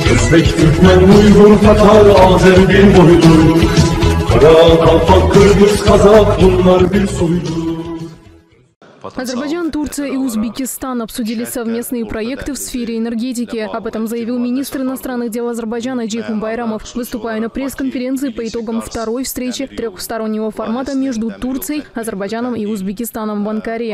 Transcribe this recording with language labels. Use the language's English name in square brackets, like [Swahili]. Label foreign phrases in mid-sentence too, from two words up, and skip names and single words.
[Turkish] Özbek, Türkmen, Uygur, Tatar, Azer bir boydur. Kara, Kalpak, Kırgız, Kazak bunlar bir soydur. [Russian] Азербайджан, Турция и Узбекистан обсудили совместные проекты в сфере энергетики. Об этом заявил министр иностранных дел Азербайджана Джейхун Байрамов, выступая на пресс-конференции по итогам второй встречи трехстороннего формата между Турцией, Азербайджаном и Узбекистаном в Анкаре.